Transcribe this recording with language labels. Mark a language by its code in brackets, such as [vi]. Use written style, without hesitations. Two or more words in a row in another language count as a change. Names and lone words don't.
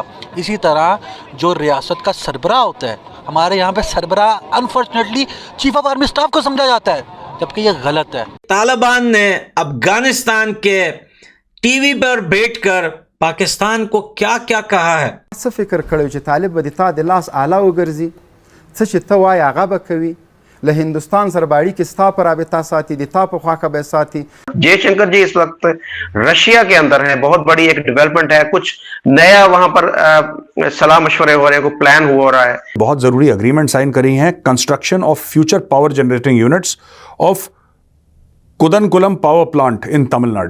[ur] اسی طرح جو ریاست کا سربراہ ہوتا ہے، ہمارے یہاں پہ سربراہ انفارچونیٹلی [en] chief of army staff [ur] کو سمجھا جاتا ہے، جبکہ یہ غلط ہے. طالبان نے افغانستان کے ٹی وی پر بیٹھ کر پاکستان کو کیا کیا کہا ہے? [ps] څه فکر کړی چې طالب به د تا د لاس آله وګرځي، څه چې ته وایې هغه به کوي، له هندوستان سره به اړیکې ستا په رابطه ساتي، د تا په خواکه به ساتي। [ur] جے شنکر جی اس وقت رشیا کے اندر ہیں، بہت بڑی ایک ڈیولپمنٹ ہے، کچھ نیا وہاں پر صلاح مشورے ہو رہے ہیں، کوئی پلان ہو رہا ہے. بہت ضروری [en] agreement sign [ur] کری ہیں, [en] construction of future power generating units of Kudankulam power plant in Tamil Nadu.